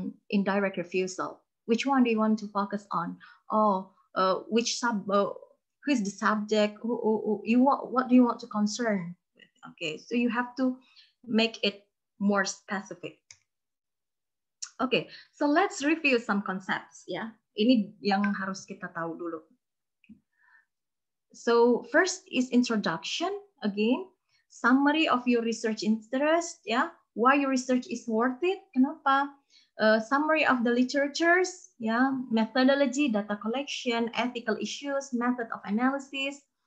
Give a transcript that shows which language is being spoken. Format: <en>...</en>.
<en>Indirect refusal. Which one do you want to focus on? Oh, who is the subject? What do you want to concern with? Okay, so you have to make it more specific. Okay, so let's review some concepts ya.</en> <id>Ini yang harus kita tahu dulu.</id> <en>So first is introduction, again, summary of your research interest ya. Why your research is worth it? Kenapa? Summary of the literatures, ya, methodology, data collection, ethical issues, method of analysis.</en>